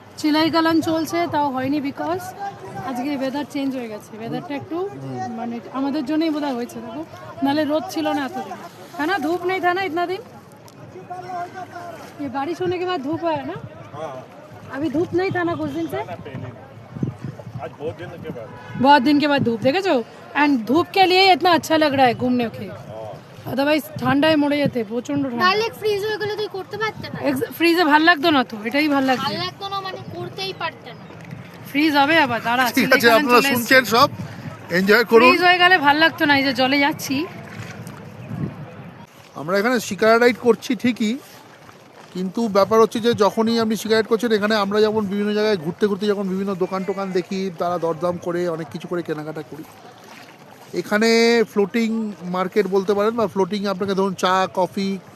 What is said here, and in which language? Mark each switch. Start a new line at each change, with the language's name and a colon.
Bangla: চিলাই কালান চলছে তাও হয়নি বিকজ আজকে ওয়েদার চেঞ্জ হয়ে গেছে ওয়েদারটা একটু মানে আমাদের জন্যই বোধহয় হয়েছে দেখো নাহলে রোদ ছিল না এতদিন
Hindi: है ना धूप नहीं था ना इतना दिन ये बारिश होने के बाद धूप है ना अभी धूप नहीं था ना कुछ दिन से आज बहुत दिन के बाद बहुत दिन के बाद धूप देखे जो एंड धूप के लिए इतना अच्छा लग रहा है घूमने के अदरवाइज
Bangla: ঠান্ডায় মরে যেতে প্রচন্ড ঠান্ডা ডাইরেক্ট ফ্রিজ হয়ে গেলে তুই করতে পারতে না ফ্রিজে ভাল লাগতো না তো এটাই ভাল লাগছে ভালো লাগতো না মানে করতেই পারতে না ফ্রিজ হবে আবার দাঁড়া ঠিক আছে আপনারা শুনছেন সব এনজয় করুন ফ্রিজ হয়ে গেলে ভাল লাগতো না এই যে জলে যাচ্ছি আমরা এখানে শিকারা রাইড করছি ঠিকই কিন্তু ব্যাপার হচ্ছে যে যখনই আপনি শিকারা রাইড করছেন এখানে আমরা যেমন বিভিন্ন জায়গায় ঘুরতে ঘুরতে যখন বিভিন্ন দোকান টোকান দেখি তারা দরদাম করে অনেক কিছু করে কেনাকাটা করি এখানে ফ্লোটিং মার্কেট বলতে পারেন বা ফ্লোটিং আপনাকে ধরুন চা কফি